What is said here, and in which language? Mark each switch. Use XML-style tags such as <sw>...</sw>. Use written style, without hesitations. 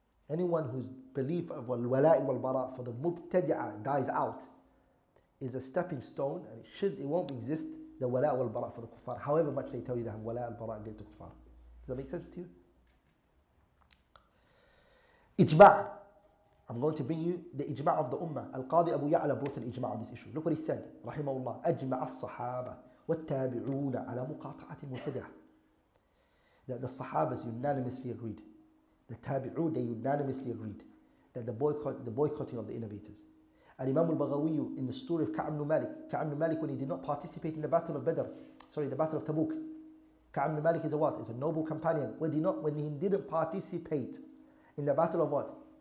<en>Anyone whose belief of al-wala'i wal-bara' for the mubtadi'ah dies out is a stepping stone, and it won't exist, the wala' wal-bara' for the kuffar, however much they tell you they have wala' al-bara' against the kuffar. Does that make sense to you? Ijma'. I'm going to bring you the ijma' of the ummah. Al-Qadi Abu Ya'la brought an ijma' on this issue. Look what he said, rahimahullah.</en> <ar>أجمع الصحابة والتابعون على مقاطعة المبتدعة.</ar> <en>That the Sahabas unanimously agreed. The Tabi'un, they unanimously agreed that the boycotting of the innovators. And Imam al-Baghawi, in the story of Ka'b ibn Malik, when he did not participate in the battle of the battle of Tabuk. Ka'b ibn Malik is a what? Is a noble companion. When he didn't participate in the battle of what?</en>